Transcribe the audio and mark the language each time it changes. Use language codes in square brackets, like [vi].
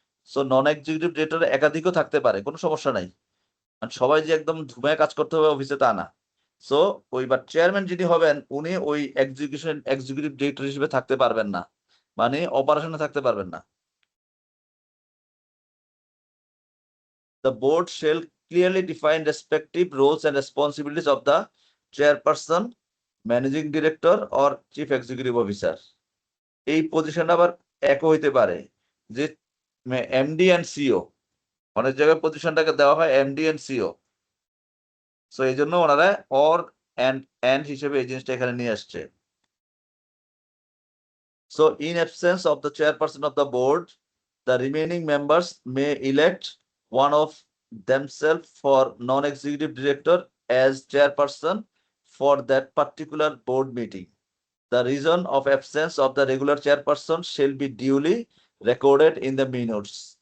[bn] So নন executive director একাধিকও থাকতে পারে, কোনো সমস্যা নাই। আর সবাই যে একদম ধুমায় কাজ করতে হবে অফিসে তা না। সো ওইবার চেয়ারম্যান যিনি হবেন উনি ওই এক্সিকিউটিভ ডিরেক্টর হিসেবে থাকতে পারবেন না, মানে অপারেশনে থাকতে পারবেন না। [en] The board shall clearly define respective roles and responsibilities of the chairperson, managing director or chief executive officer. [bn] এই পজিশন আবার একও হইতে পারে যে এমডি এন্ড সিও, অনেক জায়গায় পজিশনটাকে দেওয়া হয় এমডি এন্ড সিও। সো এই জন্য ওনারা অর এন্ড হিসেবে এই জিনিসটা এখানে নিয়ে আসছে। [en] So in absence of the chairperson of the board, the remaining members may elect one of themselves for non-executive director as chairperson for that particular board meeting. The reason of absence of the regular chairperson shall be duly recorded in the minutes.